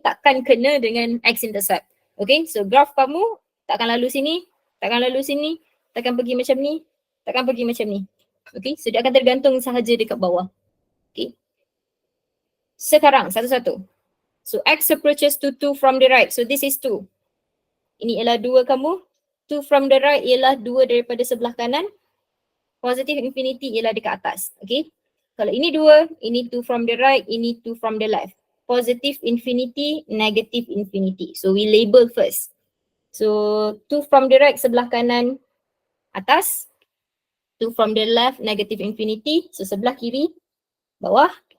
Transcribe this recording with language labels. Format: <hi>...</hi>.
<ms>Takkan kena dengan x-intercept. Okay. So graph kamu takkan lalu sini. Takkan lalu sini. Takkan pergi macam ni. Takkan pergi macam ni. Okay. So dia akan tergantung sahaja dekat bawah. Okay. Sekarang satu-satu.</ms> <en>So x approaches to 2 from the right. So this is 2.</en> <ms>Ini ialah 2 kamu. 2 from the right ialah 2 daripada sebelah kanan. Positive infinity ialah dekat atas. Okay. Kalau ini 2, ini 2 from the right, ini 2 from the left.</ms> <en>Positive infinity, negative infinity. So we label first. So 2 from the right</en> <ms>sebelah kanan atas.</ms> <en>2 from the left, negative infinity. So</en> <ms>sebelah kiri, bawah.</ms>